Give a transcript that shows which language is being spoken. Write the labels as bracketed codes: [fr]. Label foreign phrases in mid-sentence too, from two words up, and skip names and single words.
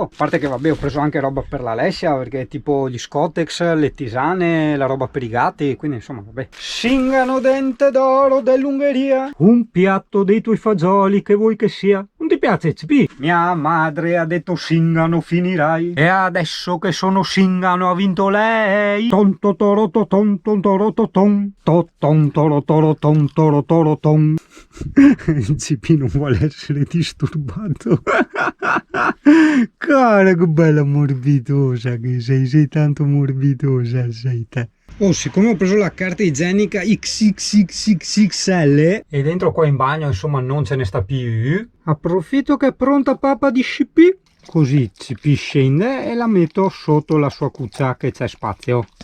[it] A parte che vabbè, ho preso anche roba per l'Alessia, perché tipo gli Scottex, le tisane, la roba per i gatti, quindi insomma vabbè. Singano dente d'oro dell'Ungheria, un piatto dei tuoi fagioli che vuoi che sia. Non ti piace CP? Mia madre ha detto Singano finirai, e adesso che sono Singano ha vinto lei. Tonto toro ton toro ton ton toro toro ton. Il CP non vuole essere disturbato. Cara, che bella morbidosa che sei tanto morbidosa sei te. Oh, siccome ho preso la carta igienica XXXXXL e dentro qua in bagno insomma non ce ne sta più, approfitto che è pronta pappa di CP, così CP scende e la metto sotto la sua cuccia che c'è spazio.